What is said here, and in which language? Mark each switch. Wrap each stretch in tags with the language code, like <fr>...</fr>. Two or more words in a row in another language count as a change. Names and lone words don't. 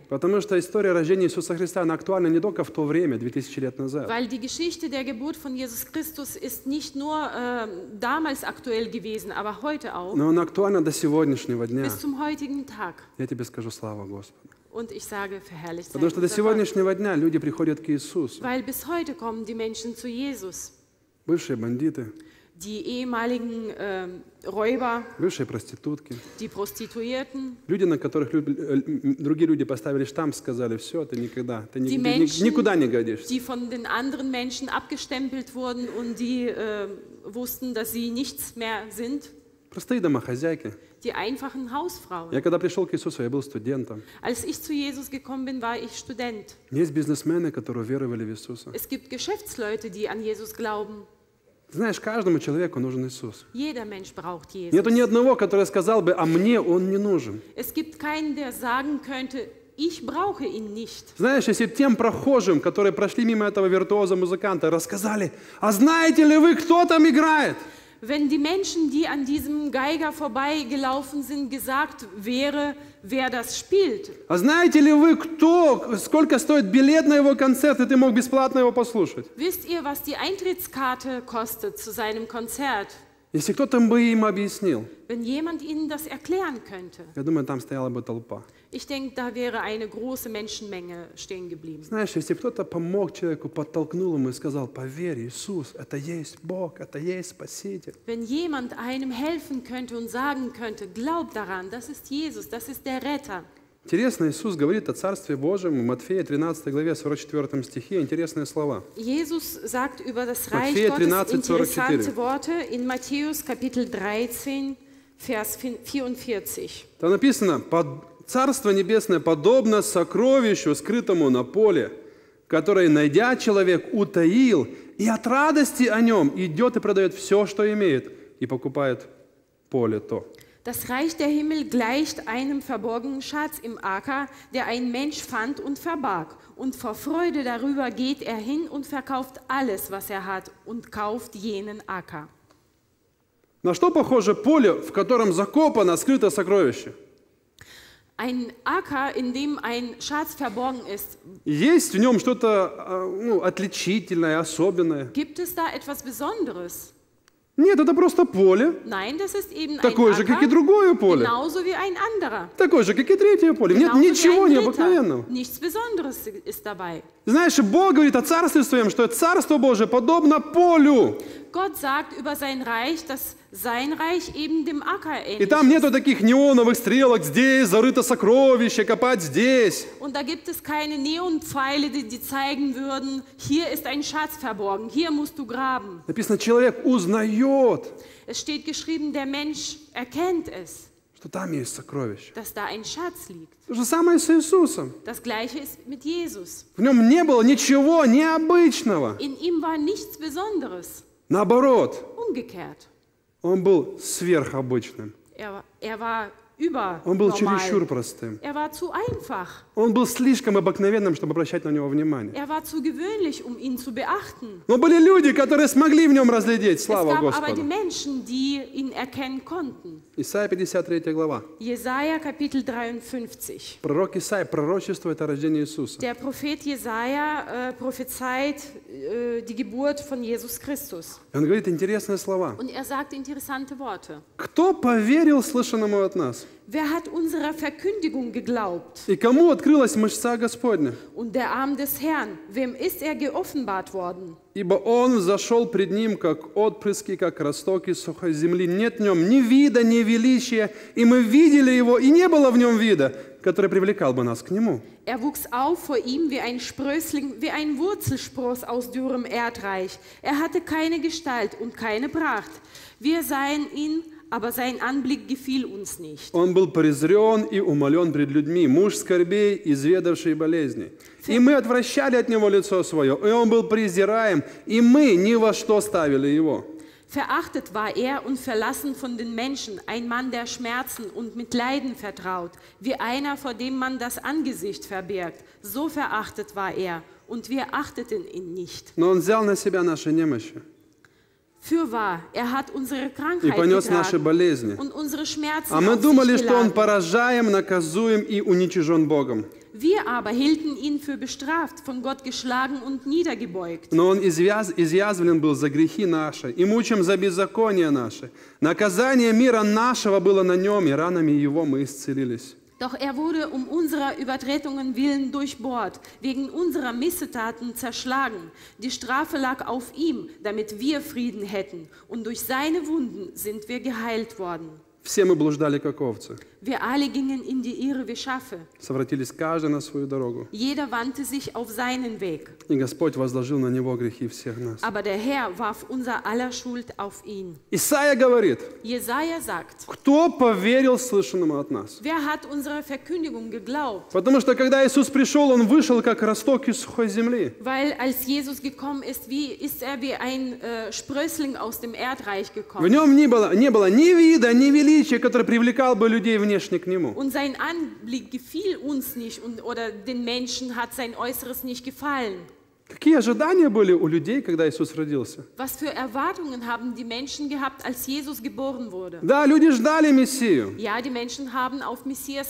<ru>Потому что история рождения Иисуса Христа, она актуальна не только в то время, 2000 лет назад.</ru> <de>Weil die Geschichte der Geburt von Jesus Christus ist nicht nur damals aktuell gewesen, aber heute auch,</de> <ru>Но она актуальна до сегодняшнего дня.</ru> <de>bis zum heutigen Tag.</de> <ru>Я тебе скажу слава Господу.</ru> <de>Und ich sage, verherrlicht sei</de> <ru>Потому что до</ru> <de>unser Gott.</de> <ru>сегодняшнего дня люди приходят к Иисусу.</ru> <de>Weil bis heute kommen die Menschen zu Jesus.</de> <ru>Бывшие бандиты,</ru> <de>Die ehemaligen Räuber,</de> <ru>бывшие проститутки.</ru> <de>die Prostituierten,</de> <ru>Люди, на которых другие люди поставили штамп, сказали, все, ты никогда, ты</ru> <de>die Menschen,</de> <ru>никуда не годишься.</ru> <de>die von den anderen Menschen abgestempelt wurden und die wussten, dass sie nichts mehr sind.</de> <ru>Простые домохозяйки.</ru> <de>Die einfachen Hausfrauen.</de> <ru>Я когда пришел к Иисусу, я был студентом.</ru> <de>Als ich zu Jesus gekommen bin, war ich Student.</de> <ru>Есть бизнесмены, которые веровали в Иисуса.</ru> <de>Es gibt Geschäftsleute, die an Jesus glauben.</de> <ru>Знаешь, каждому человеку нужен Иисус.</ru> <de>Jeder Mensch braucht Jesus.</de> <ru>Нету ни одного, который сказал бы, а мне он не нужен.</ru> <de>Es gibt keinen, der sagen könnte, ich brauche ihn nicht.</de> <ru>Знаешь, если тем прохожим, которые прошли мимо этого виртуоза-музыканта, рассказали, а знаете ли вы, кто там играет?</ru> <de>Wenn die Menschen, die an diesem Geiger vorbeigelaufen sind, gesagt wäre, wer das spielt.</de> <ru>А знаете ли вы, сколько стоит билет на его концерт, и ты мог бесплатно его послушать?</ru> <de>Wisst ihr, was die Eintrittskarte kostet zu seinem Konzert?</de> <ru>Если кто-то бы им объяснил,</ru> <de>Wenn jemand ihnen das erklären könnte.</de> <ru>я думаю, там стояла бы толпа.</ru> <de>Ich denke, da wäre eine große Menschenmenge stehen geblieben.</de> <ru>Знаешь, если кто-то помог человеку, подтолкнул ему и сказал, поверь, Иисус, это есть Бог, это есть Спаситель.</ru> <de>Wenn jemand einem helfen könnte und sagen könnte, glaub daran, das ist Jesus, das ist der Retter.</de> <ru>Интересно, Иисус говорит о Царстве Божьем в Матфея 13 главе 44 стихе, интересные слова.</ru> <de>Jesus sagt über das Reich</de> <ru>Матфея</ru> <de>Gottes 13, interessante 44. Worte in Matthäus Kapitel 13, Vers 44.</de> <ru>Там написано, Царство Небесное подобно сокровищу, скрытому на поле, которое, найдя человек, утаил, и от радости о нем идет и продает все, что имеет, и покупает поле то.</ru> <de>Das Reich der Himmel gleicht einem verborgenen Schatz im Acker, der ein Mensch fand und verbarg. Und vor Freude darüber geht er hin und verkauft alles, was er hat, und kauft jenen Acker.</de> <ru>На что похоже поле, в котором закопано скрытое сокровище?</ru> <de>Ein Acker, in dem ein Schatz verborgen ist.</de> <ru>Есть в нем что-то отличительное, особенное?</ru> <de>Gibt es da etwas Besonderes?</de> <ru>Нет, это просто поле,</ru> <de>Nein, das ist eben ein</de> <ru>такое же, как и</ru> <de>Acker,</de> <ru>другое поле,</ru> <de>genauso wie ein anderer.</de> <ru>такое же, как и третье поле. Нет</ru> <de>Genauso wie</de> <ru>ничего</ru> <de>ein</de> <ru>необыкновенного.</ru> <de>dritter. Nichts Besonderes ist dabei.</de> <ru>Знаешь, Бог говорит о Царстве Своем, что Царство Божие подобно полю.</ru> <de>Gott sagt über sein Reich, dass sein Reich eben dem Acker</de> <ru>И</ru> <de>ähnlich</de> <ru>там</ru> <de>ist.</de> <ru>нету таких неоновых стрелок, здесь зарыто сокровище, копать здесь.</ru> <de>Und da gibt es keine Neonpfeile, die zeigen würden, hier ist ein Schatz verborgen, hier musst du graben.</de> <ru>Написано, человек узнает,</ru> <de>Es steht geschrieben, der Mensch erkennt es,</de> <ru>что там есть сокровище.</ru> <de>dass da ein Schatz liegt.</de> <ru>То же самое с Иисусом.</ru> <de>Das Gleiche ist mit Jesus.</de> <ru>В нем не было ничего необычного.</ru> <de>In ihm war nichts Besonderes.</de> <ru>Наоборот,</ru> <de>Umgekehrt.</de> <ru>он был сверхобычным.</ru> <de>Er war</de> <ru>Он был чересчур</ru> <de>übernormal.</de> <ru>простым.</ru> <de>Er war zu einfach.</de> <ru>Он был слишком обыкновенным, чтобы обращать на него внимание.</ru> <de>Er war zu gewöhnlich, um ihn zu beachten.</de> <ru>Но были люди, которые смогли в нем разглядеть.</ru> <de>Es</de> <ru>Слава</ru> <de>gab aber die</de> <ru>Господу.</ru> <de>Menschen, die ihn erkennen konnten.</de> <ru>Исайя 53 глава.</ru> <de>Jesaja Kapitel 53.</de> <ru>Пророк Исайя пророчествует о рождении Иисуса.</ru> <de>Der Prophet Jesaja prophezeit die Geburt von Jesus Christus.</de> <ru>И он говорит интересные слова.</ru> <de>Und er sagt interessante Worte.</de> <ru>Кто поверил слышанному от нас?</ru> <de>Wer hat unserer Verkündigung geglaubt?</de> <ru>И кому открылась мышца Господня?</ru> <de>Und der Arm des Herrn, wem ist er geoffenbart worden?</de> <ru>Ибо он взошел пред ним, как отпрыски, как росток из сухой земли. Нет в нем ни вида, ни величия. И мы видели его, и не было в нем вида, который привлекал бы нас к нему.</ru> <de>Er wuchs auf vor ihm wie ein Sprössling, wie ein Wurzelspross aus dürrem Erdreich. Er hatte keine Gestalt und keine Pracht. Wir sahen ihn, aber sein Anblick gefiel uns nicht.</de> <ru>Он был презрен и умолен пред людьми, муж скорбей, изведавший болезни. И мы отвращали от него лицо свое, и он был презираем, и мы ни во что ставили его.</ru> <de>Verachtet war er und verlassen von den Menschen, ein Mann der Schmerzen und mit Leiden vertraut, wie einer, vor dem man das Angesicht verbirgt. So verachtet war er, und wir achteten ihn nicht.</de> <ru>Но он взял на себя наши немощи</ru> <de>Fürwahr, er hat unsere</de> <ru>и</ru> <de>Krankheit</de> <ru>понес наши</ru> <de>getragen</de> <ru>болезни.</ru> <de>und unsere Schmerzen</de> <ru>А мы</ru> <de>auf</de> <ru>думали,</ru> <de>sich</de> <ru>что он</ru> <de>geladen.</de> <ru>поражаем, наказуем и уничижен Богом.</ru> <de>Wir aber hielten ihn für bestraft, von Gott geschlagen und niedergebeugt.</de> <ru>Но он изъязвлен был за грехи наши и мучим за беззаконие наши. Наказание мира нашего было на нем, и ранами его мы исцелились.</ru> <de>Doch er wurde um unserer Übertretungen willen durchbohrt, wegen unserer Missetaten zerschlagen. Die Strafe lag auf ihm, damit wir Frieden hätten. Und durch seine Wunden sind wir geheilt worden.</de> <ru>Все мы блуждали, как овцы.</ru> <de>Wir alle gingen in die Irre wie Schafe.</de> <ru>Совратились каждый на свою дорогу.</ru> <de>Jeder wandte sich auf seinen Weg.</de> <ru>И Господь возложил на него грехи всех нас.</ru> <de>Aber der Herr warf unser aller Schuld auf ihn.</de> <ru>Исайя говорит,</ru> <de>Jesaja sagt,</de> <ru>кто поверил слышанному от нас?</ru> <de>wer hat unserer Verkündigung geglaubt?</de> <ru>Потому что когда Иисус пришел, Он вышел, как росток из сухой земли.</ru> <de>Weil als Jesus gekommen ist, ist er wie ein Sprössling aus dem Erdreich</de> <ru>В</ru> <de>gekommen.</de> <ru>нем не было ни вида, ни величия, который привлекал бы людей внешне к Нему.</ru> <de>Und sein Anblick gefiel uns nicht oder den Menschen hat sein Äußeres nicht gefallen.</de> <ru>Какие ожидания были у людей, когда Иисус родился?</ru> <de>Was für Erwartungen haben die Menschen gehabt, als Jesus geboren wurde?</de> <ru>Да, люди ждали Мессию.</ru> <de>Ja, die Menschen haben auf Messias</de>